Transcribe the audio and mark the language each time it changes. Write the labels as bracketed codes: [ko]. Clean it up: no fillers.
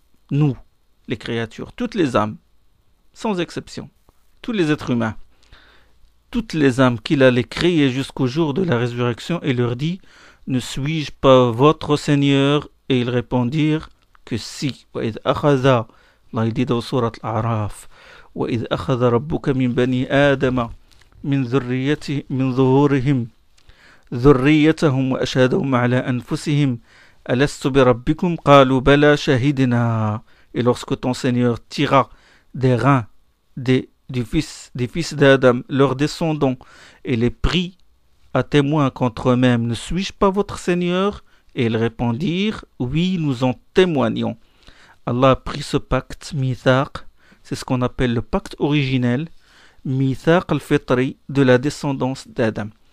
[fr] Nous, les créatures, toutes les âmes, sans exception, tous les êtres humains, toutes les âmes qu'il allait créer jusqu'au jour de la résurrection et leur dit: ne suis-je pas votre Seigneur? Et ils répondirent que si. [ar] وإذ أخذ, [fr] Allah dit dans Surat Al-A'raf, [ar] وإذ أخذ ربك من بني آدم من ظهورهم ذريتهم وأشهدهم على أنفسهم ألست بربكم قالوا بلى شهدنا. [fr] Et lorsque ton Seigneur tira des reins des fils d'Adam, leurs descendants, et les prit à témoin contre eux-mêmes: ne suis-je pas votre Seigneur? Et ils répondirent: oui, nous en témoignons. Allah a pris ce pacte, Mithaq, c'est ce qu'on appelle le pacte originel, Mithaq al-Fitri, de la descendance d'Adam.